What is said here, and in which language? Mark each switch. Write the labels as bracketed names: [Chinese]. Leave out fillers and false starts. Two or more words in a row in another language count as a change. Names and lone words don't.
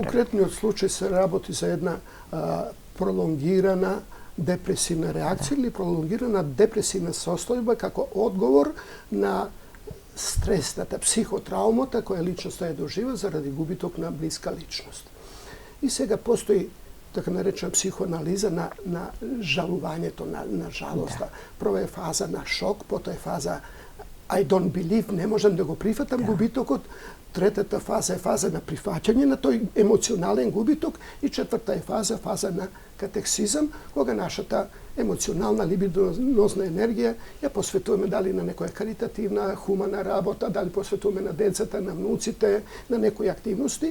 [Macedonian] Во конкретниот случај се работи за една пролонгирана депресивна реакција или пролонгирана депресивна состојба како одговор на стресната психотраумата која личноста е доживела заради губиток на блиска личност. И сега постои така наречена психоанализа на жалувањето, на жалоста. Прва е фаза на шок, потоа е фаза [English] I don't believe, [Macedonian] не можам да го прифатам губитокот. Третата фаза е фаза на прифаќање на тој емоционален губиток и четврта е фаза на катексизам, кога нашата емоционална либидонозна енергија ја посветуваме дали на некоја каритативна, хумана работа, дали посветуваме на децата, на внуците, на некои активности.